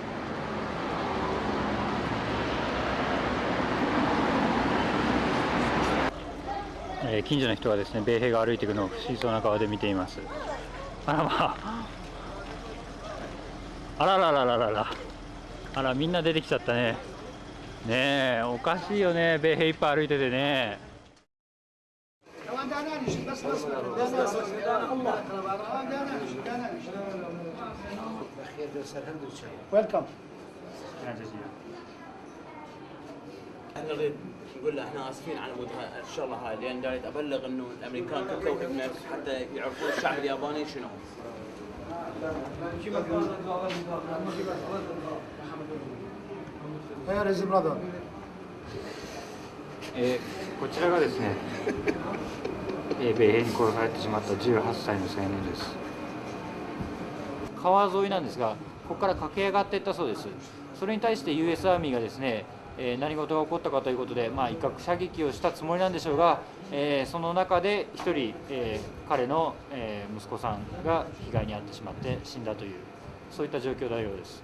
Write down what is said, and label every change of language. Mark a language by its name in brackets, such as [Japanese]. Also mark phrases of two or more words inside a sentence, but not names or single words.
[Japanese] 近所の人はですね、米兵が歩いていくのを不思議そうな顔で見ています。あらまあ、あらららららら、あらみんな出てきちゃったね。ねえ、おかしいよね、米兵いっぱい歩いててね。 [English] ويلكم. [Arabic] احنا نريد نقول له احنا اسفين على مود الشغله هاي، لان داير ابلغ انه الامريكان كتلوا ابنك حتى يعرفون الشعب الياباني شنو. [English] Where is brother? [Japanese] こちらがですね、米兵に殺されてしまった18歳の青年です。川沿いなんですが、ここから駆け上がっていったそうです。それに対して [English] US Army [Japanese] がですね、何事が起こったかということで、威嚇射撃をしたつもりなんでしょうが、その中で1人、彼の、息子さんが被害に遭ってしまって死んだという、そういった状況のようです。